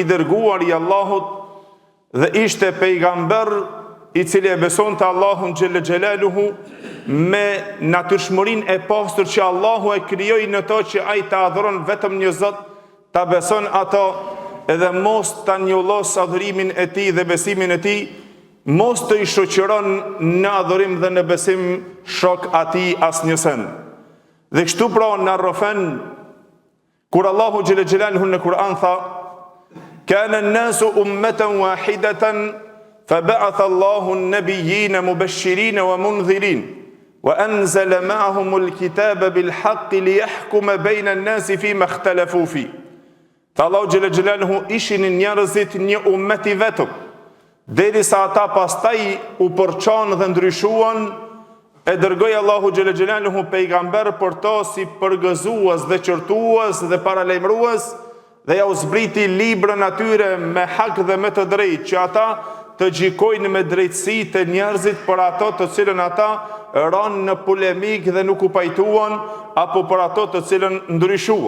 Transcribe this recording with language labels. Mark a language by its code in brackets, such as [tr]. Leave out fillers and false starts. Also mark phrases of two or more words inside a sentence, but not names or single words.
[sq] dërguar i Allahut dhe ishte pejgamber i cili e beson të Allahun [ar] جل جلاله [sq] me natyrshmërinë e pastër që Allahu e krijoi në to që ai ta adhuron vetëm një Zot, ta beson ato edhe mos ta njollos adhurimin e tij dhe besimin e tij, mos të i shoqëron në adhurim dhe në besim shok atij asnjësen. Dhe kështu pra na rrofen kur Allahu [ar] جل جلاله [sq] në Kur'an tha: [ar] "كان الناس أمة واحدة فبعث الله النبيين مبشرين ومنذرين وأنزل معهم الكتاب بالحق ليحكم بين الناس فيما اختلفوا فيه." [sq] Allahu [ar] جل جلاله [sq] ishin njerëzit një ummet i vetëm, derisa ata pastaj u përçan dhe ndryshuan, e dërgoi Allahu [ar] جل جلاله [sq] pejgamber për to si përgëzues dhe qortues dhe paralajmërues, dhe ja u zbriti librën atyre me hak dhe me të drejtë, që ata të gjikojnë me drejtësi të njerëzit për ato të cilën ata ranë në polemik dhe nuk u pajtuan, apo për ato të cilën ndryshuan.